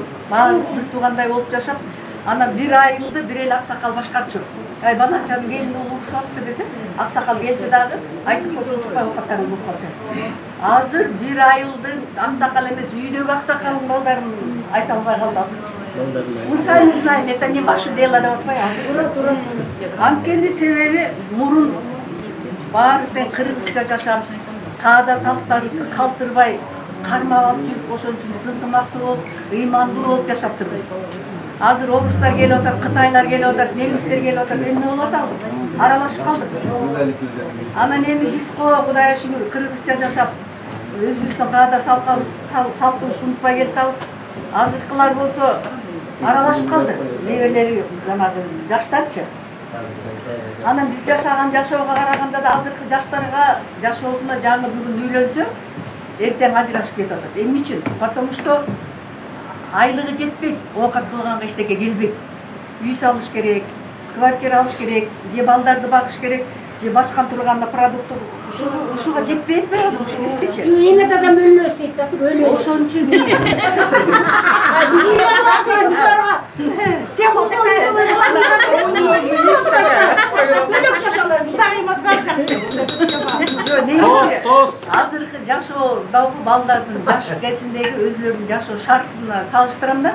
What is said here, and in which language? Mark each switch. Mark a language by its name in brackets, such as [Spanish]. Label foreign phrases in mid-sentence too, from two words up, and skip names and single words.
[Kyrgyz] Баарыбыз бир туугандай болуп жашап, анан бир айылды бир эле аксакал башкарчу. Ай, баланчанын келини угушуп атты десе, аксакал келчи дагы айтып койсун чукпай оокаттарын угуп калчу. Азыр бир айылдын аксакал эмес, үйдөгү аксакалдын балдарын айта албай калды азыр. [Russian] Мы знаем, это не ваше дело [Kyrgyz] деп атпайбы? Анткени себеби мурун баары тең кыргызча жашап, каада салттарыбызды калтырбай, кармап алып жүрүп, ошон үчүн биз ынтымактуу болуп, ыймандуу болуп жашаптырбыз. Азыр орустар келип атат, кытайлар келип атат, немистер келип атат, эмне болуп атабыз? Аралашып калдык. Анан эми биз Кудайга шүгүр кыргызча жашап, өзүбүздүн каада салтыбызды унутпай келатабыз. Азыркылар болсо аралашып калды. Небелери жанагы жаштарчы. Анан биз жашаган жашоого караганда да азыркы жаштарга жашоосунда жаңы бүгүн үйлөнсө, эртең ажырашып кетип атат. Эмне үчүн? [Russian] Потому что [Kyrgyz] айлыгы жетпейт, оокат кылганга эчтеке келбейт. Үй салыш керек, квартира алыш керек, же балдарды багыш керек, же баскан турганда продукт ушуга жетпей атпайбы азыр ушуну эстечи. Эң адам өлө эстейт да, өлө. Ошон үчүн азыркы жашоодогу балдардын жаш кезиндеги өзүлөрүнүн жашоо шартына салыштырам да.